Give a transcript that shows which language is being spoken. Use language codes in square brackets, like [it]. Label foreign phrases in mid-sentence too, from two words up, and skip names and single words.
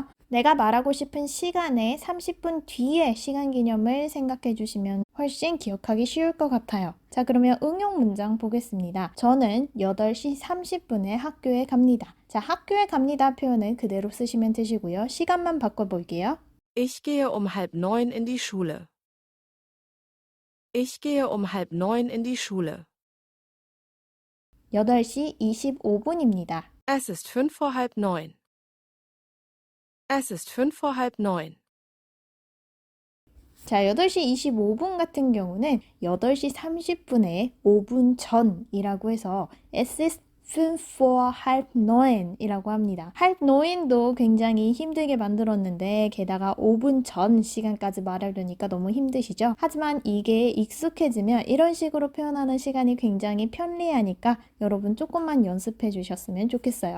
[ko] 내가 말하고 싶은 시간에 30분 뒤에 시간 개념을 생각해 주시면 훨씬 기억하기 쉬울 것 같아요. 자, 그러면 응용 문장 보겠습니다. 저는 8시 30분에 학교에 갑니다. 자, 학교에 갑니다 표현을 그대로 쓰시면 되시고요. 시간만 바꿔볼게요. [de] Ich gehe um 8:30 in die Schule. Ich gehe um 8:30 in die Schule. [ko] 8시 25분입니다. [de] Es ist 5 vor 8:30. Es ist 5 vor 8:30. [ko] 자, 8시 25분 같은 경우는 8시 30분에 5분 전이라고 해서 [de] Es ist 5 vor halb 9 [ko] 이라고 합니다. halb 9도 굉장히 힘들게 만들었는데 게다가 5분 전 시간까지 말하려니까 너무 힘드시죠? 하지만 이게 익숙해지면 이런 식으로 표현하는 시간이 굉장히 편리하니까 여러분 조금만 연습해 주셨으면 좋겠어요.